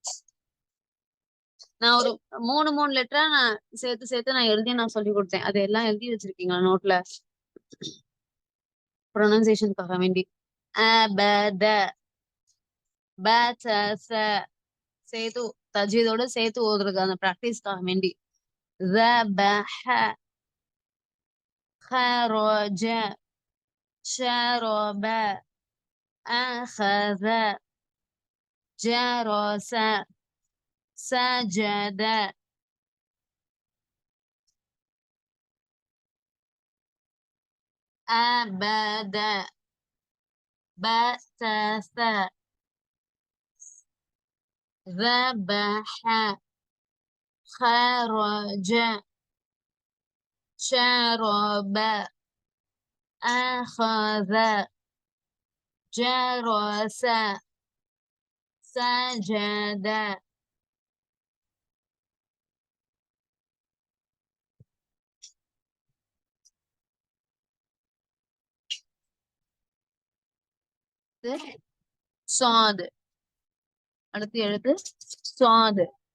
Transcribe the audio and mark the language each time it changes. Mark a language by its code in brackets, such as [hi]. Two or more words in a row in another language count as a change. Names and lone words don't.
[ta] நான் ஒரு மூணு லெட்டரா நான் சேர்த்து நான் எழுதி நான் சொல்லி கொடுத்தேன். அது எல்லாம் எழுதி வச்சிருக்கீங்களா நோட்ல? ப்ரொனன்சியேஷனுக்காக வேண்டி. அ ப த ப ச ச சேர்த்து தஜ்வீதோட சேர்த்து ஓதுறது அந்த பிராக்டிஸ்க்காக வேண்டி. [ar] த ப ஹ خرج شرب أخذ جرس سجد أبد بسس ذبح خرج شرب أخذ جرس سجد. [ta] சாது. அடுத்து எழுத்து சாது.